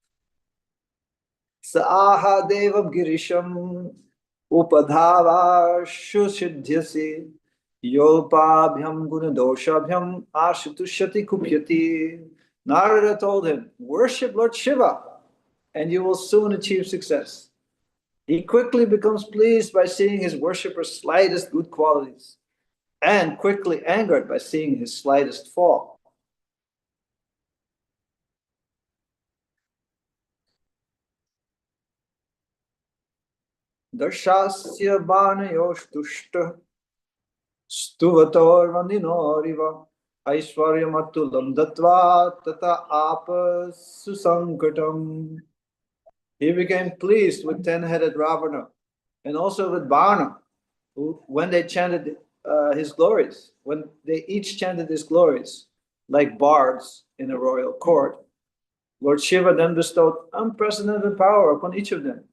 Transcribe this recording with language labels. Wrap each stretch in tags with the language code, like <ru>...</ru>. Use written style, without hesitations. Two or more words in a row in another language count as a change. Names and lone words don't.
<sa>स देवं गिरिशम् उपधाव शुसिद्ध्यसि योपभ्यां गुणदोषाभ्याम् आशुतुष्यति कुप्यति.</sa> <en>Narada told him, worship Lord Shiva and you will soon achieve success. He quickly becomes pleased by seeing his worshipper's slightest good qualities and quickly angered by seeing his slightest fall.</en> <sa>दर्शस्य बाणयोस् तुष्टः स्तुवतोर् वन्दिनोरिव ऐश्वर्यमतुलं दत्त्वा तत आप सुसङ्कटम्.</sa> <en>He became pleased with 10-headed Ravana and also with Bana, who, when they chanted his glories, when they each chanted his glories, like bards in a royal court, Lord Shiva then bestowed unprecedented power upon each of them.</en>